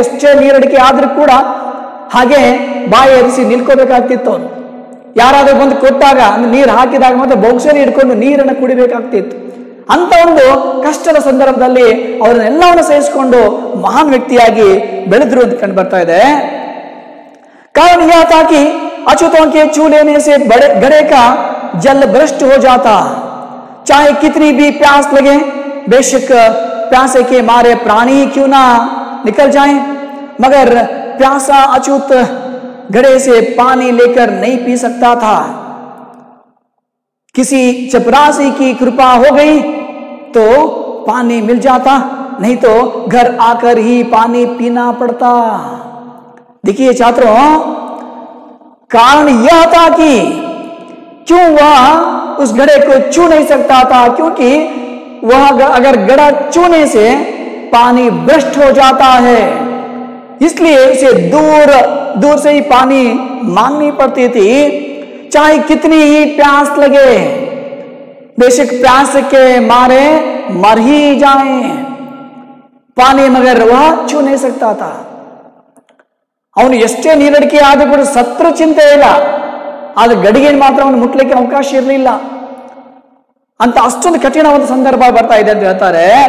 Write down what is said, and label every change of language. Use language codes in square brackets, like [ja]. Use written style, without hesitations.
[kn] ಎಷ್ಟೇ ನೀರಡಿಕೆ ಆದ್ರೂ ಕೂಡ ಹಾಗೆ ಬಾಯಿ ಎರಿಸಿ ನಿಲ್ಕೋಬೇಕಾಗ್ತಿತ್ತು. ಅವನು ಯಾರಾದ್ರೂ ಬಂದು ಕೊಟ್ಟಾಗ ನೀರು ಹಾಕಿದಾಗ ಮತ್ತೆ ಬೊಗ್ಸೆಲಿ ಹಿಡ್ಕೊಂಡು ನೀರನ್ನು ಕುಡಿಬೇಕಾಗ್ತಿತ್ತು. ಅಂತ ಒಂದು ಕಷ್ಟದ ಸಂದರ್ಭದಲ್ಲಿ ಅವರನ್ನೆಲ್ಲವನ್ನು ಸಹಿಸಿಕೊಂಡು ಮಹಾನ್ ವ್ಯಕ್ತಿಯಾಗಿ ಬೆಳೆದ್ರು ಅಂತ ಕಂಡು ಬರ್ತಾ ಇದೆ. [hi] कारण यह था कि अछूतों के छू लेने से घड़े का जल भ्रष्ट हो जाता. चाहे कितनी भी प्यास लगे, बेशक प्यासे के मारे प्राणी क्यों ना निकल जाएं, मगर प्यासा अछूत घड़े से पानी लेकर नहीं पी सकता था। किसी चपरासी की कृपा हो गई तो पानी मिल जाता, नहीं तो घर आकर ही पानी पीना पड़ता। देखिए छात्रों, कारण यह था कि क्यों वह उस घड़े को छू नहीं सकता था, क्योंकि वह अगर घड़ा छूने से पानी भ्रष्ट हो जाता है, इसलिए उसे दूर दूर से ही पानी मांगनी पड़ती थी, चाहे कितनी ही प्यास लगे। बेशक प्यास के मारे मर ही जाए, पानी मगर वह छू नहीं सकता था। [kn] ಅವನು ಎಷ್ಟೇ ನೀರಡಿಕೆ ಆದರೂ ಕೂಡ ಸತ್ರು ಚಿಂತೆ ಇಲ್ಲ, ಆದ್ರೆ ಗಡಿಗೆ ಮಾತ್ರ ಅವನು ಮುಟ್ಲಿಕ್ಕೆ ಅವಕಾಶ ಇರಲಿಲ್ಲ ಅಂತ ಅಷ್ಟೊಂದು ಕಠಿಣವಾದ ಸಂದರ್ಭ ಬರ್ತಾ ಇದೆ ಅಂತ ಹೇಳ್ತಾರೆ।